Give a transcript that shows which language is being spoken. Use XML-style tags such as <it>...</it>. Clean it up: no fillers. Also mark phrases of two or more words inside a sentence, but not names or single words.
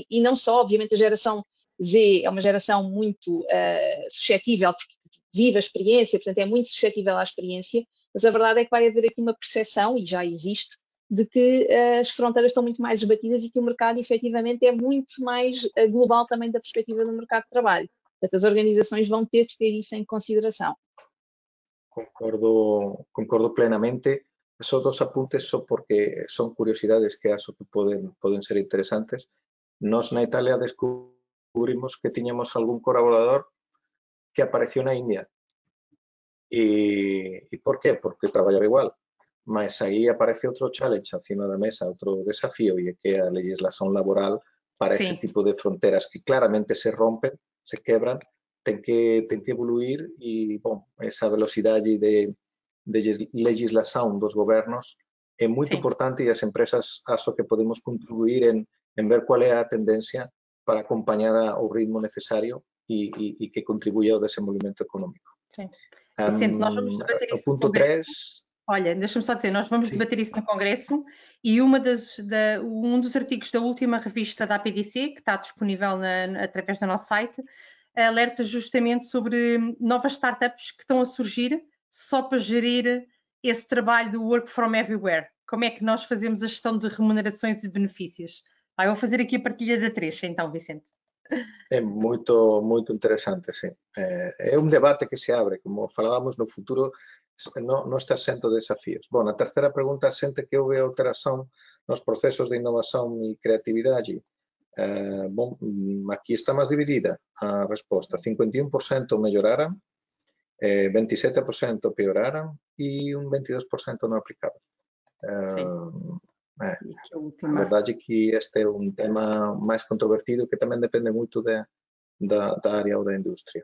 <pt>E não só, obviamente, a geração Z é uma geração muito suscetível, porque vive a experiência, portanto é muito suscetível à experiência, mas a verdade é que vai haver aqui uma percepção, e já existe, de que as fronteiras estão muito mais esbatidas e que o mercado efetivamente é muito mais global também da perspectiva do mercado de trabalho. Portanto, as organizações vão ter que ter isso em consideração. Concordo plenamente.</pt> <gl>Esos dos apuntes son porque son curiosidades que acho que poden ser interesantes. Nos na Italia descubrimos que tiñamos algún colaborador que apareció na India. E por qué? Porque traballaba igual. Mas aí aparece outro challenge acima da mesa, outro desafío, e é que a legislación laboral para ese tipo de fronteras que claramente se rompen, se quebran, ten que evoluir e, bom, esa velocidade de legislación dos gobernos é muito importante e as empresas acho que podemos contribuir en ver cual é a tendencia para acompañar o ritmo necesario e que contribuya ao desenvolvimento económico.</gl> <pt>Sim. Vicente, nós vamos debater isso no Congresso. Olha, deixa-me só dizer, nós vamos debater isso no Congresso e um dos artigos da última revista da APDC, que está disponível através do nosso site, alerta justamente sobre novas startups que estão a surgir só para gerir esse trabalho do</pt> <en>work from everywhere.</en> <pt>Como é que nós fazemos a gestão de remunerações e benefícios? Eu vou fazer aqui a partilha da Teresa, então, Vicente. É muito interesante, sim. É um debate que se abre, como falávamos,</pt> <gl>no futuro non está exento de desafíos. Bom, a terceira pergunta sente que houve alteración nos procesos de innovación e creatividade. Bom, aquí está máis dividida a resposta. 51% melloraran, 27% pioraran e un 22% non aplicaban. A verdade é que este é un tema máis controvertido que tamén depende moito da área ou da industria.</gl>